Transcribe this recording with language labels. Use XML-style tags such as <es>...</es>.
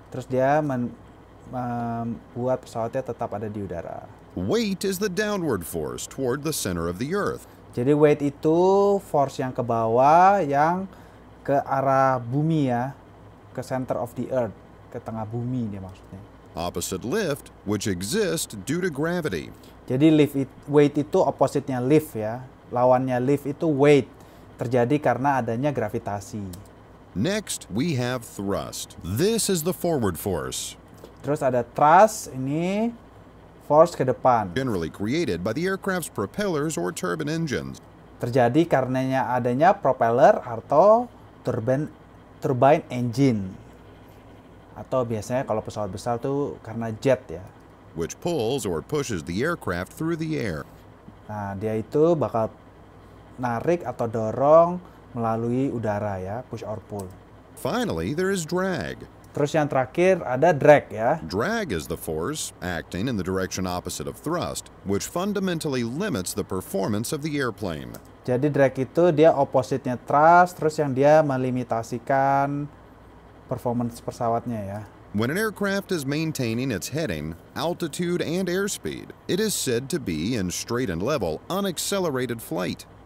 <id>Terus dia membuat pesawatnya tetap ada di udara.</id> <en>Weight is the downward force toward the center of the earth.</en> <id>Jadi weight itu force yang ke bawah, yang ke arah bumi ya, ke</id> <en>center of the earth,</en> <id>ke tengah bumi dia maksudnya.</id> <en>Opposite lift, which exists due to gravity.</en> <id>Jadi weight itu opposite-nya lift ya. Lawannya lift itu weight. Terjadi karena adanya gravitasi.</id> <en>Next, we have thrust. This is the forward force.</en> <id>Terus ada thrust, ini force ke depan.</id> <en>Generally created by the aircraft's propellers or turbine engines.</en> <id>Terjadi karenanya adanya propeller atau turbine engine. Atau biasanya kalau pesawat besar tuh karena jet ya.</id> <en>Which pulls or pushes the aircraft through the air.</en> <id>Nah, dia itu bakal narik atau dorong melalui udara ya,</id> <en>push or pull. Finally, there is drag.</en> <id>Terus yang terakhir ada drag ya.</id> <en>Drag is the force acting in the direction opposite of thrust, which fundamentally limits the performance of the airplane.</en> <id>Jadi drag itu dia opposite-nya thrust, terus yang dia melimitasikan performance pesawatnya ya.</id> <en>When an aircraft is maintaining its heading, altitude, and airspeed, it is said to be in straight and level, unaccelerated flight.</en>